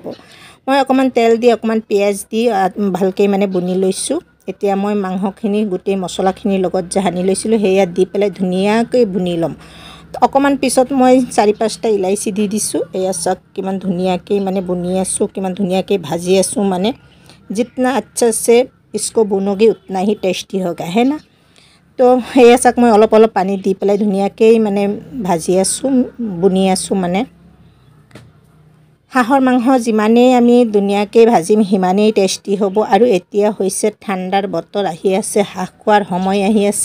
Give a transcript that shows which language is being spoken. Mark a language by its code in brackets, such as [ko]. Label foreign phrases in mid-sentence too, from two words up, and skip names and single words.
[as] মই অকণমান তেল দি অকণমান পিঁয়াজ দি ভালকৈ মানে বুনি লৈছোঁ। এতিয়া মই মাংসখিনি গোটেই মছলাখিনিৰ লগত যে সানি লৈছিলোঁ সেয়া দি পেলাই ধুনীয়াকৈ বুনি ল'ম। অকণমান পিছত মই 4-5টা ইলাইচি দি দিছোঁ। এয়া চাওক কিমান ধুনীয়াকৈ মানে বুনি আছোঁ, কিমান ধুনীয়াকৈ ভাজি আছোঁ। [hi] মানে जितना अच्छा से इसको बुनोगे उतना ही टेस्टी होगा है ना। [as] তো সেয়া চাওক মই অলপ অলপ পানী দি পেলাই ধুনীয়াকৈ মানে ভাজি আছোঁ, বুনি আছোঁ। মানে হাঁহৰ মাংস যিমানেই আমি ধুনীয়াকৈ ভাজিম সিমানেই টেষ্টি হ'ব। আৰু এতিয়া হৈছে ঠাণ্ডাৰ বতৰ আহি আছে, হাঁহ খোৱাৰ সময় আহি আছে।